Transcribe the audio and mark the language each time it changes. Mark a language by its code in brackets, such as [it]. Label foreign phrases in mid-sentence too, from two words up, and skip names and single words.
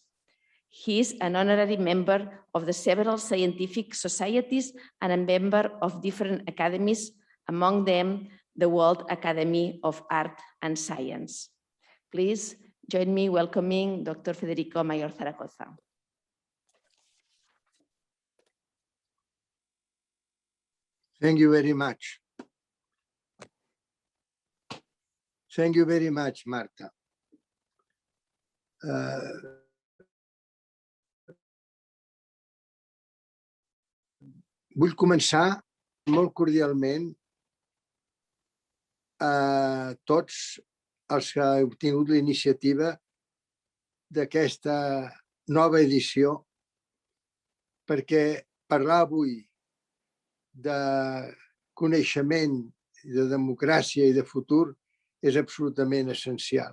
[en] He is an honorary member of the several scientific societies and a member of different academies, among them the World Academy of Art and Science. Please join me welcoming Dr. Federico Mayor Zaragoza. Thank you very much. Thank you very much, Marta. [ca] Vull començar molt cordialment a tots els que heu tingut la iniciativa d'aquesta nova edició, perquè parlar avui de coneixement, de democràcia i de futur és absolutament essencial.